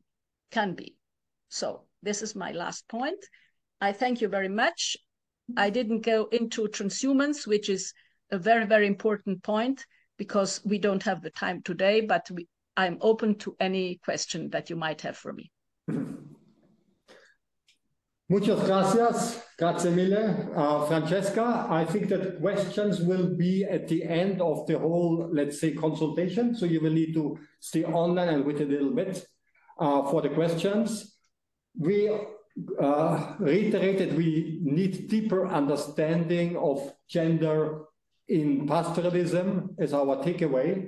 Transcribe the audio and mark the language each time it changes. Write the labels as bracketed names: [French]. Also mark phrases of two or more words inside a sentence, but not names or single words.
[English] So this is my last point. I thank you very much. I didn't go into transhumance, which is a very, very important point because we don't have the time today, but I'm open to any question that you might have for me. [Spanish] Muchas gracias. [Italian] Grazie mille. [English] Francesca, I think that questions will be at the end of the whole, let's say, consultation. So you will need to stay online and wait a little bit for the questions. We reiterated we need deeper understanding of gender in pastoralism as our takeaway.